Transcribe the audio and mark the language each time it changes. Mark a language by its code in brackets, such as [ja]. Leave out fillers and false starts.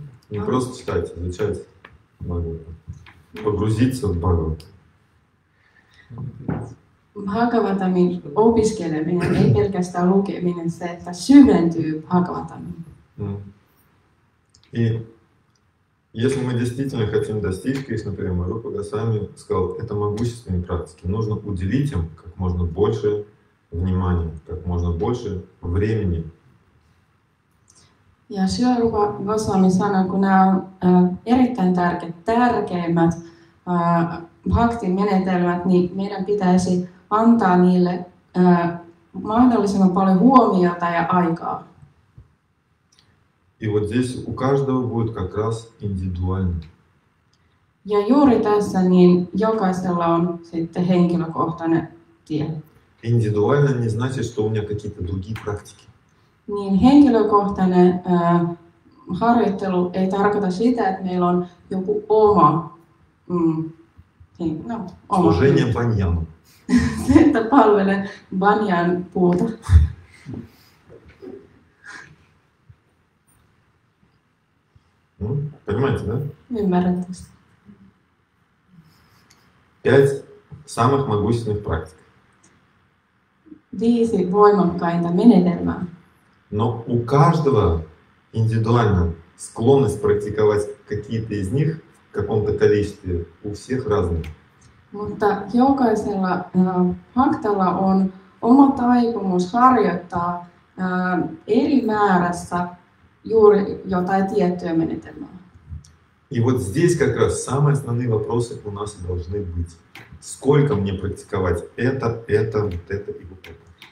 [ru] Не просто читать, изучать Бхагаватам. Погрузиться в Бхагаватам. [fi] Bhagavatamin opiskeleminen, ei pelkästään lukeminen, se, että syventyy Bhagavatamiin. [ru] И если мы действительно хотим достичь Кришны премы, Рупа Госвами сказал, это могущественные практики. Нужно уделить им как можно больше внимания, как можно больше времени. [fi] Ja Srila Rupa Goswami sanoi, kun nämä on erittäin tärkeimmät bhaktin menetelmät, niin meidän pitäisi antaa niille mahdollisimman paljon huomiota ja aikaa. [ru] И вот здесь у каждого будет как раз индивидуально. [fi] Ja juuri tässä niin jokaisella on sitten henkilökohtainen tie. [ru] Индивидуально не значит, что у меня какие-то другие практики. [fi] Niin henkilökohtainen harjoittelu ei tarkoita sitä, että meillä on joku oma, oma [ru] Служение баньяну. [fi] se, että palvelee banyan puuta. [ru] Понимаете, да? [fi] Ymmärrättekö? [ru] 5 самых могущественных практик. [fi] 5 voimakkainta menetelmää. [ru] Но у каждого индивидуально склонность практиковать какие-то из них в каком-то количестве у всех разная. [fi] Mutta jokaisella haktalla on oma taipumus harjoittaa eri määrässä juuri jotain tiettyä menetelmää. [ru] И вот здесь как раз самые основные вопросы у нас и должны быть. Сколько мне практиковать это, вот это и вот это.